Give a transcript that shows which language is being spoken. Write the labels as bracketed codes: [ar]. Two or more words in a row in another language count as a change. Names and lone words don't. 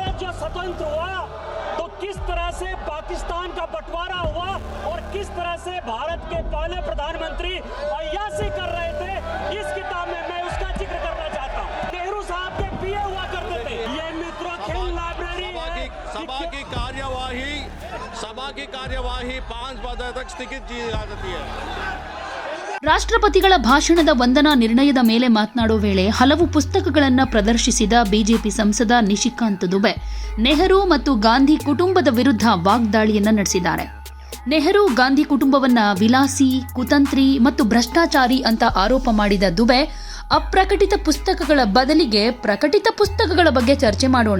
[hi] जो स्वतंत्र हुआ तो किस तरह से पाकिस्तान का बंटवारा हुआ और किस तरह से भारत के पहले प्रधानमंत्री अय्याशी कर रहे थे, इस किताब में मैं उसका जिक्र करना चाहता हूँ। नेहरू साहब के पीए हुआ करते थे। ये मित्रों खेल लाइब्रेरी सभा की कार्यवाही 5 बजे तक स्थगित की जा सकती है। [kn] ರಾಷ್ಟ್ರಪತಿಗಳ ಭಾಷಣದ ವಂದನಾ ನಿರ್ಣಯದ ಮೇಲೆ ಮಾತನಾಡೋ ವೇಳೆ ಹಲವು ಪುಸ್ತಕಗಳನ್ನು ಪ್ರದರ್ಶಿಸಿದ ಬಿಜೆಪಿ ಸಂಸದ ನಿಶಿಕಾಂತ್ ದುಬೆ ನೆಹರು ಮತ್ತು ಗಾಂಧಿ ಕುಟುಂಬದ ವಿರುದ್ಧ ವಾಗ್ದಾಳಿಯನ್ನ ನಡೆಸಿದ್ದಾರೆ. ನೆಹರು ಗಾಂಧಿ ಕುಟುಂಬವನ್ನ ವಿಲಾಸಿ, ಕುತಂತ್ರಿ ಮತ್ತು ಭ್ರಷ್ಟಾಚಾರಿ ಅಂತ ಆರೋಪ ಮಾಡಿದ ದುಬೆ, ಅಪ್ರಕಟಿತ ಪುಸ್ತಕಗಳ ಬದಲಿಗೆ ಪ್ರಕಟಿತ ಪುಸ್ತಕಗಳ ಬಗ್ಗೆ ಚರ್ಚೆ ಮಾಡೋಣ.